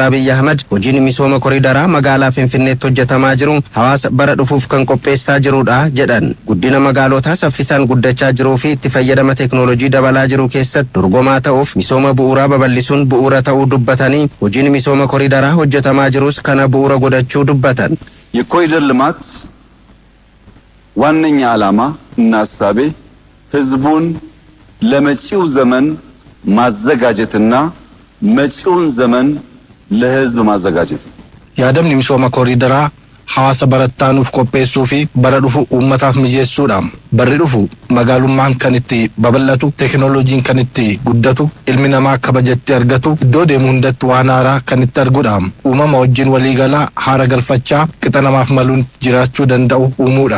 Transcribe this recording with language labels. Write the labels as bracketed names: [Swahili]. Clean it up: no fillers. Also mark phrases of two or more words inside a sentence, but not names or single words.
[Oromo] Abiy Ahimad hojiin misooma koriidaraa magaalaa Finfinneetti hojjetamaa jiru hawaasa bara dhufuuf kan qopheessaa jirudha jedhan. Guddina magaalotaa saffisaan guddachaa jiruu fi itti fayyadama teknoolojii dabalaa jiru keessatti dorgomaa ta'uuf misooma bu'uuraa babal'isuun bu'uura ta'uu dubbatanii hojiin misooma koriidaraa hojjetamaa jirus kana bu'uura godhachuu dubbatan. [Amharic] የኮሪደር ልማት ዋነኛ ዓላማ እና ሐሳቤ ህዝቡን ለመጪው ዘመን ማዘጋጀትና መጪውን ዘመን ለህዝብ ማዘጋጀት ነው። [Oromo] Yaadamni misooma koriidaraa hawaasa barattaanuuf qopheessuu fi bara dhufu uummataaf mijeessuudha. Barri dhufu magaalummaan kan itti babal'atu, teknooloojiin kan itti guddatu, ilmi namaa kabajatti argatu, iddoo deemu hundatti waan haaraa kan itti arguudha. Uumama wajjin waliigalaa haara galfachaa qixa namaaf maluun jiraachuu danda'u uumuudha.